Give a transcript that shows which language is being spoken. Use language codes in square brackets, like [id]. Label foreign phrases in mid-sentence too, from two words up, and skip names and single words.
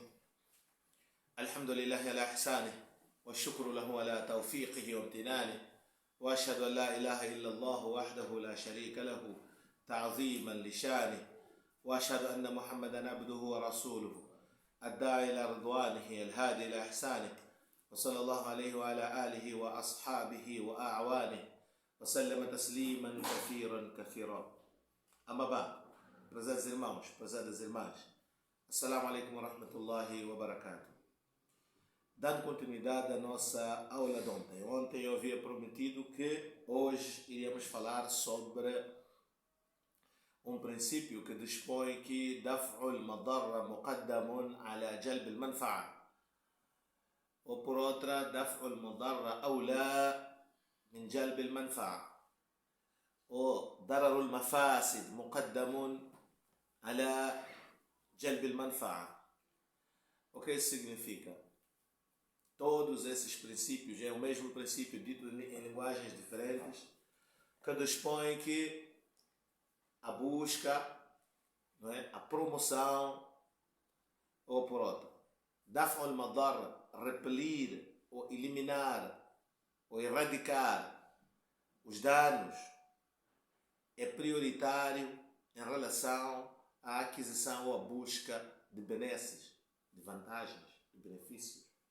[ar] الحمد لله على إحسانه والشكر له على توفيقه وامتنانه، وأشهد أن لا إله إلا الله وحده لا شريك له تعظيما لشانه، وأشهد أن محمدا عبده ورسوله الداعي إلى رضوانه الهادي إلى إحسانه، وصلى الله عليه وعلى آله وأصحابه وأعوانه وسلم تسليما كثيرا. أما بعد، [pt] prezados irmãos, prezadas irmãs, [ar] السلام عليكم ورحمة الله وبركاته. [pt] Dando continuidade à nossa aula de ontem. Ontem eu havia prometido que hoje iríamos falar sobre um princípio que dispõe que [ar] دفع المضرة مقدم على جلب المنفعة. [pt] Ou por outra, [ar] دفع المضرة أولى من جلب المنفعة. Ou درء المفاسد مقدم على جلب المنفعة. [pt] O que isso significa? Todos esses princípios, é o mesmo princípio dito em linguagens diferentes, que dispõe que a busca, não é? A promoção, ou por outra, [ar] دفع المضرة, [pt] repelir ou eliminar ou erradicar os danos, é prioritário em relação à aquisição ou à busca de benesses, de vantagens, de benefícios.